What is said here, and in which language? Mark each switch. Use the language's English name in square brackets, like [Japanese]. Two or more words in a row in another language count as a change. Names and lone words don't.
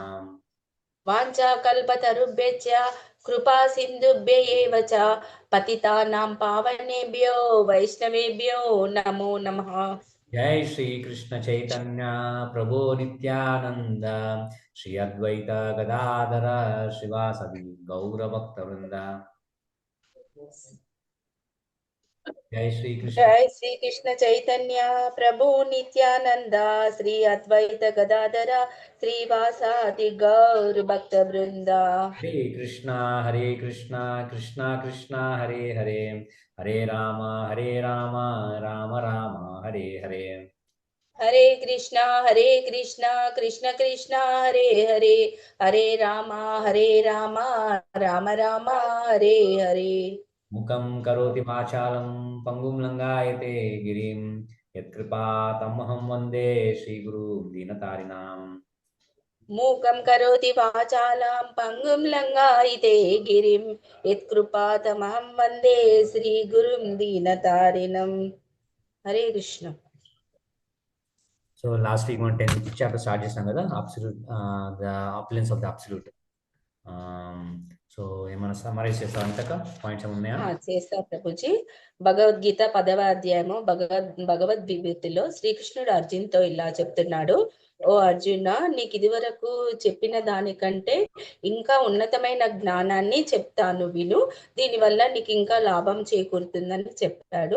[Sanskrit] वाञ्छाकल्पतरुभ्यश्च कृपा सिन्धुभ्य एव च पतितानां पावनेभ्यो वैष्णवेभ्यो नमो नमः जय श्री कृष्ण चैतन्य प्रभु नित्यानंद श्री अद्वैत गदाधर शिवासदि गौरभक्तवृंद. जय श्री कृष्ण. जय श्री कृष्ण चैतन्य प्रभु नित्यानंद श्री अद्वैत गदाधर श्रीवासादि गौर भक्त वृंदा हरे कृष्णा कृष्णा कृष्णा हरे हरे हरे राम राम राम हरे हरे. हरे कृष्णा कृष्ण कृष्णा हरे हरे हरे राम राम राम हरे हरे मुखं करोति वाचालं पंगुं लंगायते गिरिं यत्कृपातमहं वन्दे श्रीगुरुं दीनतारिणाम्. मूकं करोति वाचालां पङ्गुं लङ्घयते गिरिं यत्कृपातमहं वन्दे श्रीगुरुं दीनतारिणम् हरे कृष्ण. [English] So last week మనం 10th chapter start [Telugu] చేసాం కదా, [English] absolute the opulence of the absolute. [Telugu] సో ఏమైనా సమ్మరైజ్ చేస్తాం అంతక పాయింట్స్ ఏమైనా ఉన్నాయా? చేస్తా ప్రభుజీ. భగవద్గీత 10వ అధ్యాయము భగవద్గీతలో శ్రీకృష్ణుడు అర్జున్తో ఇలా చెప్తున్నాడు, ఓ అర్జున, నీకు ఇదివరకు చెప్పిన దానికంటే ఇంకా ఉన్నతమైన జ్ఞానాన్ని చెప్తాను, విను, దీనివల్ల నీకు ఇంకా లాభం చేకూరుతుందని చెప్పాడు.